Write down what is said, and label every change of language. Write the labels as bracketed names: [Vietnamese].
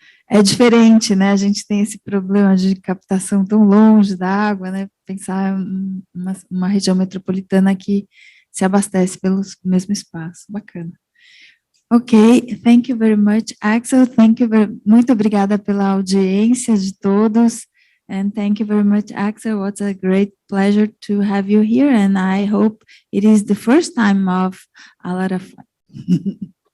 [Portuguese] É diferente, né? A gente tem esse problema de captação tão longe da água, né? Pensar uma região metropolitana que se abastece pelo mesmo espaço. Bacana. [English] Ok, thank you very much, Aksel. [Portuguese] Muito obrigada pela audiência de todos. [English] And thank you very much, Aksel. What a great pleasure to have you here. And I hope it is the first time of a lot of fun.